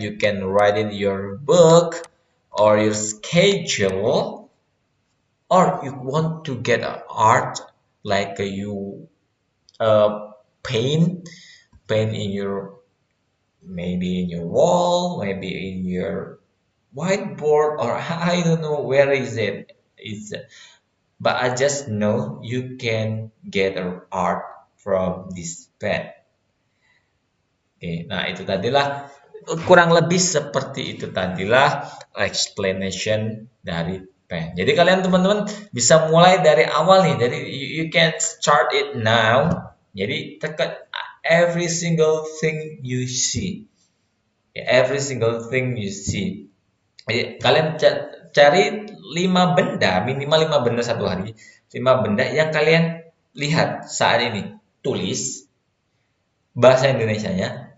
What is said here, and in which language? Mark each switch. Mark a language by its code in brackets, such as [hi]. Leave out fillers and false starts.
[en] You can write in your book or your schedule, or you want to get a art like you uh, paint, paint in your maybe in your wall, maybe in your whiteboard, or I don't know where is it. It's but I just know you can get an art from this pen. [id] Oke, nah itu tadilah kurang lebih seperti itu tadilah explanation dari pen. Jadi kalian teman-teman bisa mulai dari awal nih. [en] Jadi you can start it now. [id] Jadi tekan [en] every single thing you see. Every single thing you see. [id] Jadi, kalian cari 5 benda, minimal 5 benda satu hari. 5 benda yang kalian lihat saat ini. Tulis bahasa Indonesianya.